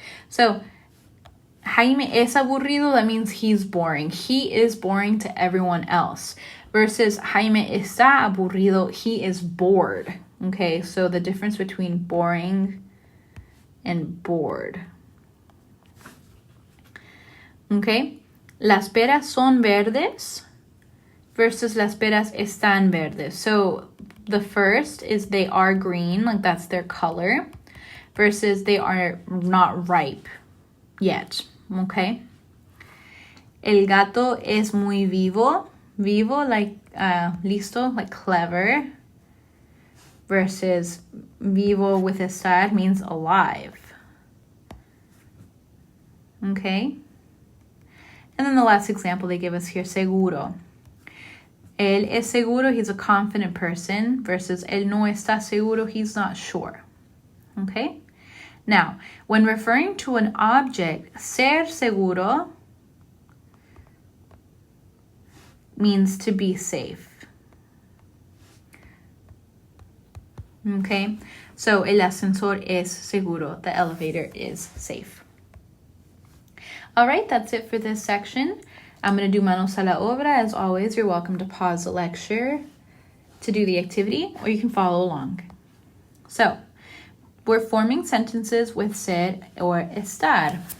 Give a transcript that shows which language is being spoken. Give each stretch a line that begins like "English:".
English: So,
Spanish: Jaime es aburrido,
English: that means he's boring. He is boring to everyone else. Versus
Spanish: Jaime está aburrido,
English: he is bored. Okay, so the difference between boring and bored.
Spanish: Okay, las peras son verdes versus las peras están verdes.
English: So the first is they are green, like that's their color, versus they are not ripe yet, okay?
Spanish: El gato es muy vivo. Vivo, like listo,
English: like clever. Versus vivo with estar means alive. Okay? And then the last example they give us here, seguro.
Spanish: Él es seguro,
English: he's a confident person, versus
Spanish: él no está seguro,
English: he's not sure. Okay? Now, when referring to an object, ser seguro means to be safe.
Spanish: Okay, so el ascensor es seguro.
English: The elevator is safe. All right, that's it for this section. I'm going to do manos a la obra. As always, you're welcome to pause the lecture to do the activity, or you can follow along. So, we're forming sentences with ser or estar.